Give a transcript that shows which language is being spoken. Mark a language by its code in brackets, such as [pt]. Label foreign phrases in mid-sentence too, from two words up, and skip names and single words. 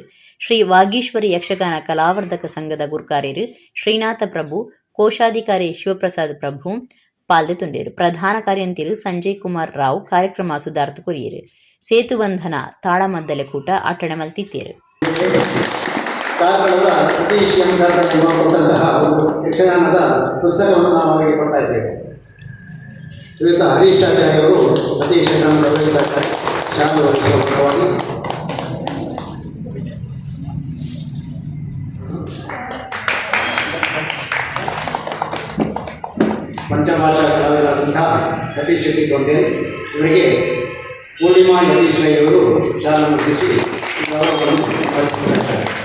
[tcy] ಶ್ರೀ ವಾಗೀಶ್ವರಿ ಯಕ್ಷಗಾನ ಕಲಾವರ್ಧಕ ಸಂಘದ ಗುರುಕಾರ್ಯರು ಶ್ರೀನಾಥ ಪ್ರಭು ಕೋಶಾಧಿಕಾರಿ ಶಿವಪ್ರಸಾದ್ ಪ್ರಭು ಪಾಲ್ದೆತುಂಡೇರು. ಪ್ರಧಾನ ಕಾರ್ಯಂತಿರು ಸಂಜಯ್ ಕುಮಾರ್ ರಾವ್ ಕಾರ್ಯಕ್ರಮ ಸುಧಾರ್ಥ ಕೊರಿಯರು. ಸೇತುಬಂಧನ ತಾಳಮದ್ದಲೆ ಕೂಟ ಆಟಣ ಮಲ್ತಿತ್ತೇರು. [kn] ಕಾರ್ಕಳದ ಸತೀಶ್ ಕೊಟ್ಟಂತಹ ಒಂದು ಯಕ್ಷಗಾನದ ಪುಸ್ತಕವನ್ನು ನಾವು ಅವರಿಗೆ ಕೊಡ್ತಾ ಇದ್ದೇವೆ. ಇವತ್ತು ಹರೀಶ್ ಆಚಾರ್ಯವರು ಸತೀಶ್ ಶಾಲೆಯಲ್ಲಿ ಪಂಚಭಾಷಾ ಕಲಾವಿದರಾದಂತಹ ಸತೀಶ್ ಶೆಟ್ಟಿ ಗೊಂದೇಲ್ ಇವರಿಗೆ ಪೂರ್ಣಿಮಾ ಯತೀಶ್ ರೈ ಅವರು ಶಾಲೆ ಮುಗಿಸಿ ಗೌರವವನ್ನು ಅರ್ಪಿಸಿದ್ದಾರೆ.